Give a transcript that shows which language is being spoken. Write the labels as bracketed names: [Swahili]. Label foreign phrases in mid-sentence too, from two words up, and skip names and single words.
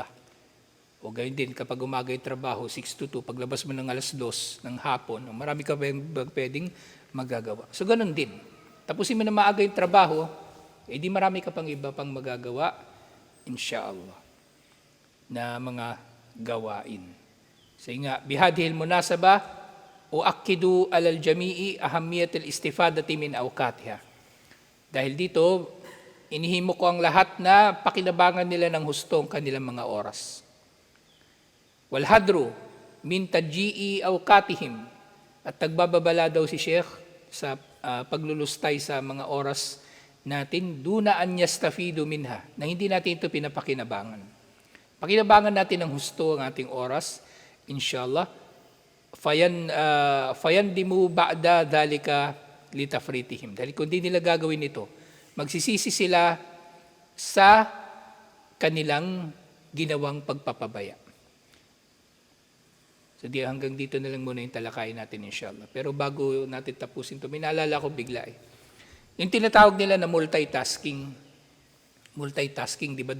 [Filipino] O gayon din, kapag umaga yung trabaho, 6 to 2, paglabas mo ng alas 2 ng hapon, marami ka pang pwedeng magagawa. So ganun din. Tapusin mo na maaga yung trabaho, di marami ka pang iba pang magagawa, inshallah, na mga gawain. Say nga, [Arabic] بهذه المناسبة، أؤكد على الجميع أهمية الاستفادة من أوقاتها. [Filipino] Dahil dito, inihimo ko ang lahat na pakinabangan nila ng husto ang kanilang mga oras. [Arabic] والحذر من تضييع أوقاتهم. [Filipino] At nagbababala daw si Sheikh sa paglulustay sa mga oras natin, [Arabic] دون أن يستفيدوا منها, [Filipino] na hindi natin ito pinapakinabangan. Pakinabangan natin ng husto ang ating oras, inshallah. [Arabic] فيندموا بعد ذلك لتفريطهم. [Filipino] Dahil kung di nila gagawin ito, magsisisi sila sa kanilang ginawang pagpapabaya. So hanggang dito na lang muna yung talakayin natin inshallah. Pero bago natin tapusin ito, may naalala ko bigla eh. Yung tinatawag nila na multitasking, di ba?